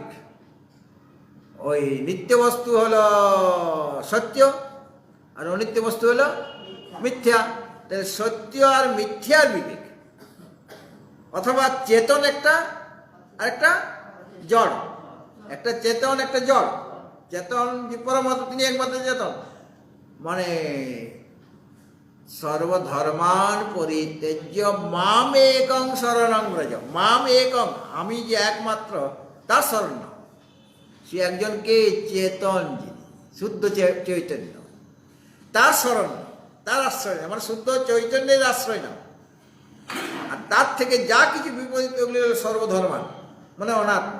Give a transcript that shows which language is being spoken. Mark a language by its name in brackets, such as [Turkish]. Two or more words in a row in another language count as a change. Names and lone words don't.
[Bangla] ওই নিত্য বস্তু হলো সত্য, আর অনিত্য বস্তু হলো মিথ্যা। তাহলে সত্য আর মিথ্যার বিবেক। অথবা চেতন একটা আর একটা জড়, একটা চেতন একটা জড়। চেতন যে পরমাত্মা, তিনি একমাত্র চেতন। [Sanskrit] মানে সর্বধর্মান পরিত্যজ্য মাম একং শরণং ব্রজ। মাম একং, [Bangla] আমি যে একমাত্র, তার শরণ নাও। সে একজনকে চেতন, যিনি শুদ্ধ চৈতন্য, তার শরণ, তার আশ্রয় নাও। মানে শুদ্ধ চৈতন্যের আশ্রয় নাও। আর তার থেকে যা কিছু বিপরীত, ওগুলি হল সর্বধর্মান, মানে অনাত্মা।